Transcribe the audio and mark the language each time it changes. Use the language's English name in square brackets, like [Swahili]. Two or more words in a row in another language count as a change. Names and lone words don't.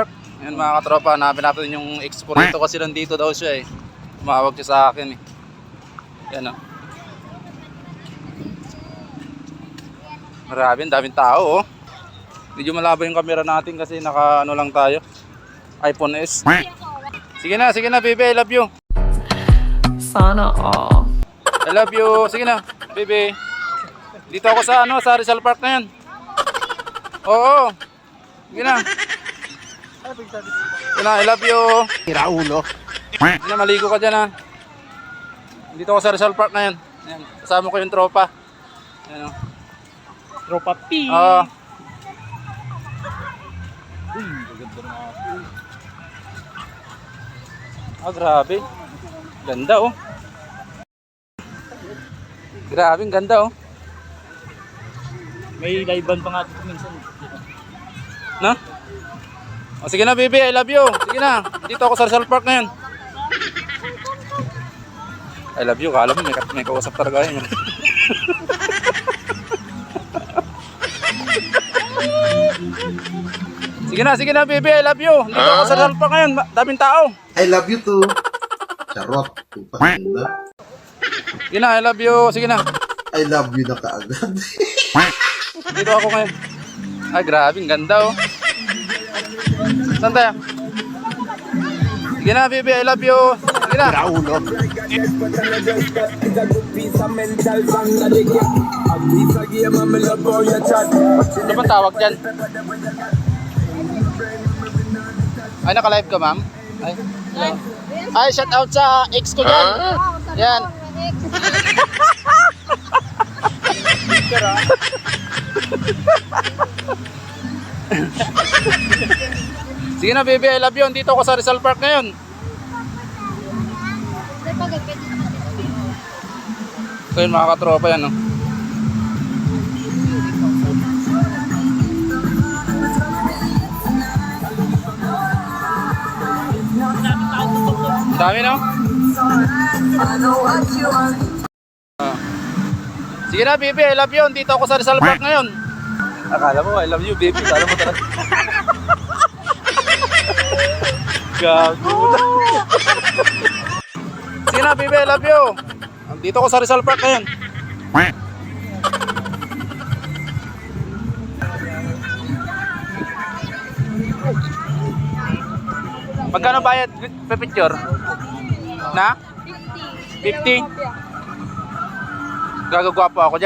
[Filipino] Yan mga katropa, hanapin natin yung expo rito kasi nandito daw siya eh. Tumawag siya sa akin eh. Yan o. Marami, daming tao oh. Medyo malabo yung camera natin kasi naka ano lang tayo. iPhone S. Sige na baby, [English] I love you. [Filipino] Sana all. [English] I love you. [Filipino] Sige na, baby. Dito ako sa ano, sa Rizal Park na yan. Oo. Sige na. Sige na, [English] I love you. [Filipino] Tira ulo. Sige na, maligo ka dyan ha. Dito ako sa Rizal Park na yan. Ayan. Kasama ko yung tropa. Ayan o. Tropa P. Oo. Uy, maganda na ako. Ah, grabe. Ganda oh. Grabe, ang ganda oh. May live band pa nga dito minsan. Na? O sige na baby, [English] I love you. [Filipino] Sige na. Dito ako sa Rizal Park na yan. [English] I love you. [Filipino] Kala mo may kausap talaga yun. Sige na baby, [English] I love you. [Filipino] Dito ako sa Rizal Park ngayon. Daming tao. [English] I love you too. [Filipino] Charot. Pagpakita. Sige na, [English] I love you. [Filipino] Sige na. [English] I love you [Filipino] na kaagad. Dito ako ngayon. Ay, grabe. Ang ganda oh. Saan tayo? Sige na baby, [English] I love you. [Filipino] Sige na. Tira ulo. Ano bang tawag dyan? Ay, naka-live ka ma'am? Ay, hello. Ay, [English] shout out [Filipino] sa ex ko dyan. Yan. Sige na baby, [English] I love you. [Filipino] Dito ako sa Rizal Park ngayon. So yun mga katropa yan, no? Ang dami, no? Sige na baby, [English] I love you. [Filipino] Dito ako sa Rizal Park ngayon. Akala mo, [English] I love you baby. [Filipino] Akala mo talaga. Gago. Sige na baby, [English] I love you. [Filipino] Dito ako sa Rizal Park ngayon. Magkano bayad picture? Na? 50? Gagagwapo ako dyan.